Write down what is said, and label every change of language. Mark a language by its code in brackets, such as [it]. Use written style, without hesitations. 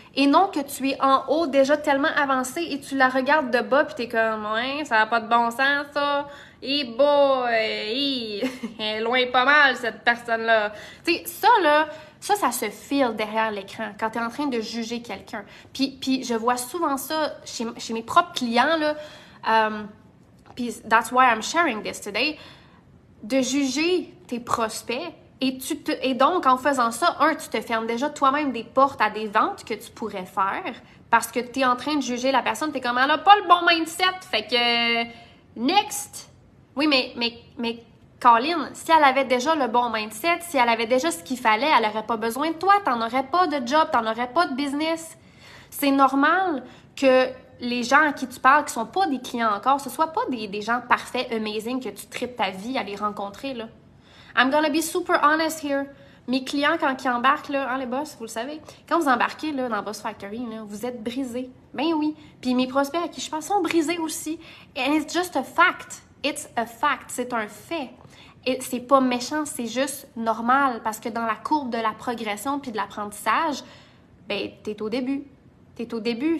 [fr] Et non que tu es en haut déjà tellement avancé et tu la regardes de bas puis t'es comme « Ouais, ça n'a pas de bon sens, ça. Et boy, elle est loin pas mal, cette personne-là. » Tu sais, ça, là, ça se file derrière l'écran quand tu es en train de juger quelqu'un. Puis je vois souvent ça chez mes propres clients, là. Puis [en] that's why I'm sharing this today. [fr] De juger tes prospects et donc en faisant ça, tu te fermes déjà toi-même des portes à des ventes que tu pourrais faire parce que tu es en train de juger la personne, tu es comme elle n'a pas le bon mindset, fait que next. Oui, mais Colin, si elle avait déjà le bon mindset, si elle avait déjà ce qu'il fallait, elle n'aurait pas besoin de toi, tu n'en aurais pas de job, tu n'en aurais pas de business. C'est normal que les gens à qui tu parles, qui sont pas des clients encore, ce soit pas des gens parfaits, amazing, que tu tripes ta vie à les rencontrer, là. [en] I'm gonna be super honest here. [fr] Mes clients, quand ils embarquent, là, hein, les boss, vous le savez, quand vous embarquez là, dans Boss Factory, là, vous êtes brisés. Ben oui. Puis mes prospects à qui je parle sont brisés aussi. [en] And it's just a fact. [fr] It's a fact. C'est un fait. Et c'est pas méchant, c'est juste normal parce que dans la courbe de la progression puis de l'apprentissage, ben, t'es au début. T'es au début.